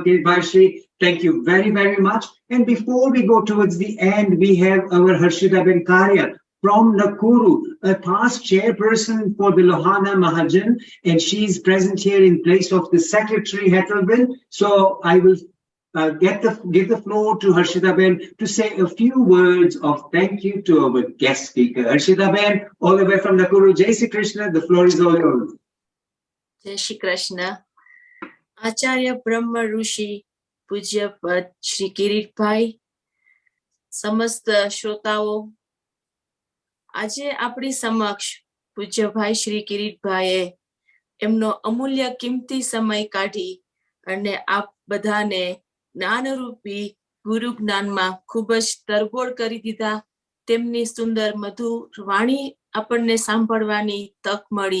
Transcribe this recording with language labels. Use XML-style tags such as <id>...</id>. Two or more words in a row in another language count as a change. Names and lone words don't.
<en>Kirit Bhaiji, thank you very, very much. And before we go towards the end, we have our Harshita Ben Karya from Nakuru, a past chairperson for the Lohana Mahajan, and she's present here in place of the Secretary Hethelbin. So I will give the floor to Harshita Ben to say a few words of thank you to our guest speaker. Harshita Ben, all the way from Nakuru.</en> <hi>जय श्री कृष्ण,</hi> <en>the floor is all yours.</en> <hi>जय श्री कृष्ण. Acharya Brahma Rushi, Pujya Pad Shri Kirit Bhai, समस्त श्रोताओ,</hi> <gu>આજે આપણી સમક્ષ પૂજ્ય ભાઈ શ્રી કિરીટભાઈએ એમનો અમૂલ્ય કિંમતી સમય કાઢી અને આપ બધાને જ્ઞાનરૂપી ગુરુ જ્ઞાનમાં ખૂબ જ તરબોળ કરી દીધા. તેમની સુંદર મધુર વાણી આપણને સાંભળવાની તક મળી.</gu>